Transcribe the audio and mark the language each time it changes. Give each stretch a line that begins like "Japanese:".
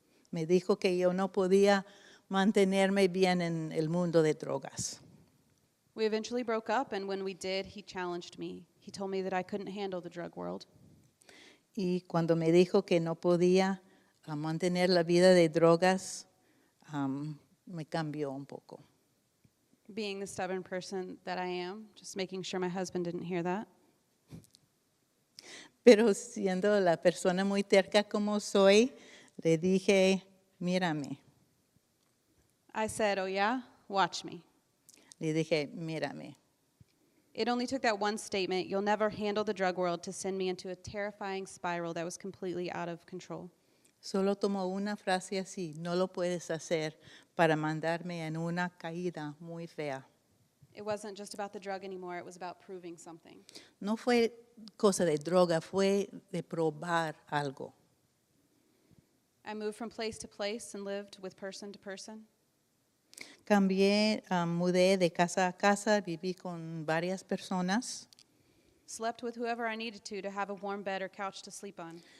Spanish: Me dijo que yo no podía mantenerme bien en el mundo de drogas.
English: We eventually broke up, and when we did, he challenged me. He told me that I couldn't handle the drug world.
Spanish: Y cuando me dijo que no podía mantener la vida de drogas, me cambió un poco.
English: being the stubborn person that I am, just making sure my husband didn't hear that.
Spanish: Pero siendo la persona muy terca como soy, le dije, mírame.
English: I said, "Oh yeah? Watch me."
Spanish: Le dije, mírame.
English: It only took that one statement, "You'll never handle the drug world," to send me into a terrifying spiral that was completely out of control.
Spanish: Solo tomó una frase así, no lo puedes hacer, para mandarme en una caída muy fea.
English: It wasn't just about the drug anymore, it was about proving something.
Spanish: No fue cosa de droga, fue de probar algo.
English: I moved from place to place and lived with person to person.
Spanish: Cambié, mudé de casa a casa, viví con varias personas.
English: Slept with whoever I needed to have a warm bed or couch to sleep on.